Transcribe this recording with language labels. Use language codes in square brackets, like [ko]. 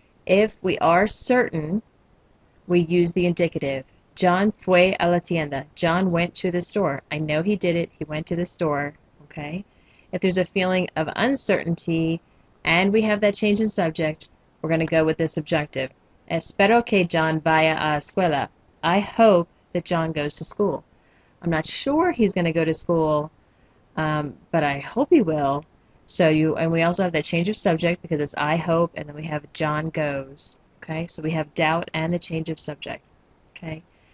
[en] If we are certain, we use the indicative. [es] John fue a la tienda. [en] John went to the store. I know he did it. He went to the store, okay? If there's a feeling of uncertainty and we have that change in subject, we're going to go with the subjunctive. [es] Espero que John vaya a la escuela. [en] I hope that John goes to school. I'm not sure he's going to go to school, but I hope he will. And we also have that change of subject because it's I hope, and then we have John goes. Okay, so we have doubt and the change of subject. Okay.